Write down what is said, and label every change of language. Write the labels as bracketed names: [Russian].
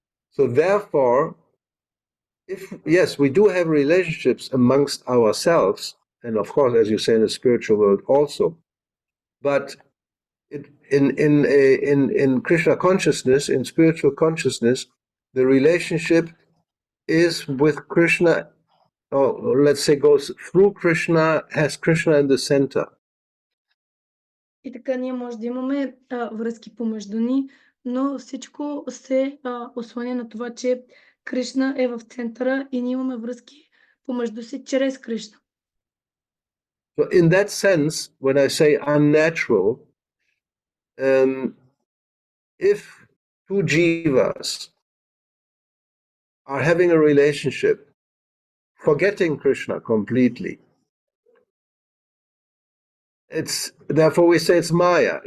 [English] So therefore, yes, we do have relationships amongst ourselves, and of course, as you say, in the spiritual world also. But in Krishna consciousness, in spiritual consciousness, the relationship is with Krishna let's say goes through Krishna, has Krishna in the center. [Bulgarian] И така ние може да имаме връзки помежду ни, но всичко се осланя на това, че Кришна е в центъра и ние имаме връзки помежду си чрез Кришна. [English] So in that sense, when I say unnatural, if two jivas are having a relationship, forgetting Krishna completely, therefore we say it's Maya.